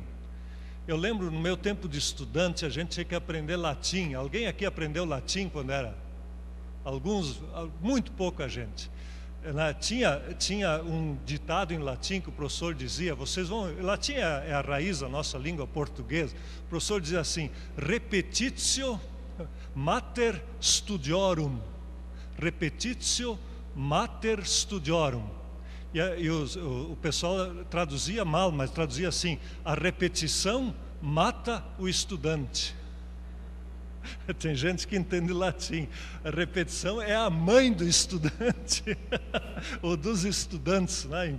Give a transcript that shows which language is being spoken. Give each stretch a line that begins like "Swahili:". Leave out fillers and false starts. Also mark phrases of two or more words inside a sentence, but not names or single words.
Portuguese: Eu lembro, no meu tempo de estudante, a gente tinha que aprender latim. Alguém aqui aprendeu latim quando era? Alguns, muito pouca gente. Tinha um ditado em latim que o professor dizia, latim é a raiz da nossa língua portuguesa. O professor dizia assim:
Latin: repetitio mater studiorum. Repetitio mater studiorum.
Portuguese: E o pessoal traduzia mal, mas traduzia assim: a repetição mata o estudante. Tem gente que entende latim. A repetição é a mãe do estudante, ou dos estudantes, né?